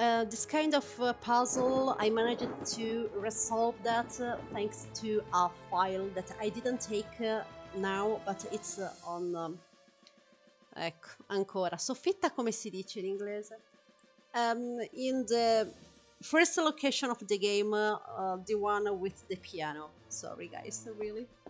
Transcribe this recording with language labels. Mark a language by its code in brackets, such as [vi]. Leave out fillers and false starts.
[en] This kind of puzzle, I managed to resolve that thanks to a file that I didn't take now, but it's on... [it] ecco, ancora. Soffitta come si dice in inglese? [en] In the first location of the game, the one with the piano. Sorry guys, really.